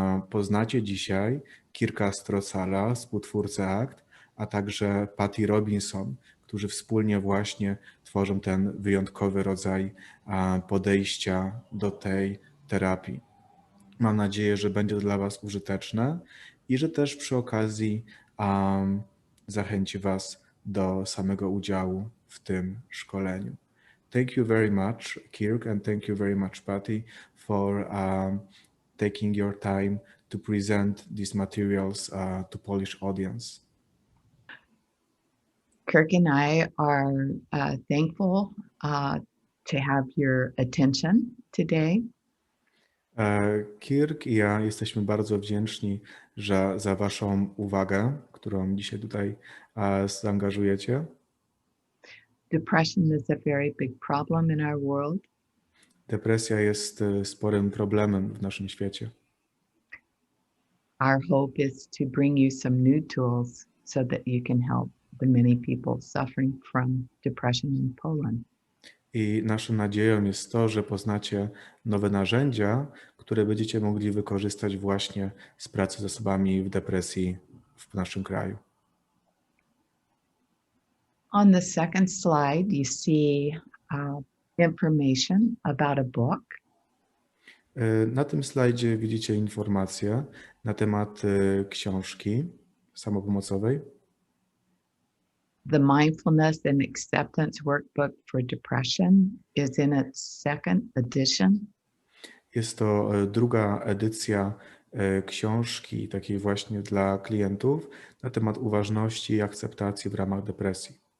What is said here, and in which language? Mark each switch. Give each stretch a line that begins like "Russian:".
Polish: Poznacie dzisiaj Kirka Strosahla, współtwórcę ACT, a także Pati Robinson, którzy wspólnie właśnie tworzą ten wyjątkowy rodzaj podejścia do tej terapii. Mam nadzieję, że będzie to dla Was użyteczne i że też przy okazji zachęci Was do samego udziału w tym szkoleniu.
English: Thank you very much, Kirk, and thank you very much, Patty, for taking your time to present these materials to Polish audience. Kirk and I are thankful to have your attention today.
Polish: Kirk i ja jesteśmy bardzo wdzięczni za Waszą uwagę, którą dzisiaj tutaj zaangażujecie.
English: Depression is a very big problem in our world.
Polish: Depresja jest sporym problemem w naszym świecie.
English: Our hope is to bring you some new tools so that you can help the many people suffering from depression in Poland.
Polish: I naszą nadzieją jest to, że poznacie nowe narzędzia, które będziecie mogli wykorzystać właśnie z pracy z osobami w depresji w naszym kraju.
English: On the second slide, you see information about a book.
Polish: Na tym slajdzie widzicie informacje na temat książki samopomocowej.
English: The Mindfulness and Acceptance Workbook for Depression is in its second edition.
Polish: Jest to druga edycja książki takiej właśnie dla klientów na temat uważności i akceptacji w ramach depresji.